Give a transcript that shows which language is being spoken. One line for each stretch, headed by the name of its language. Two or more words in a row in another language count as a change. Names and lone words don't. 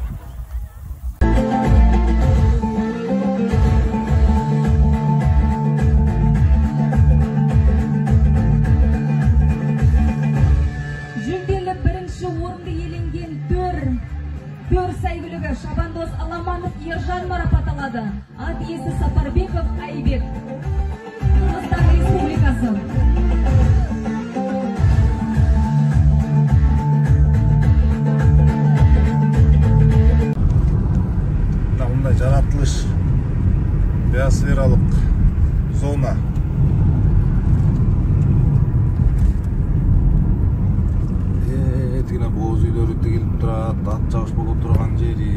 Kazakh: Жүлделі бірінші орынды иеленген төр сәйгүлігі Шабандоз Аламанов Ержан марапатталады. Ат иесі Сапарбеков Айбек. Қырғызстан Республикасы.
Kyrgyz: Мындай жаратылыш биосфералық зона. Тигине боз үйлөрү тигилип турат, ат жабыш болуп турган жери.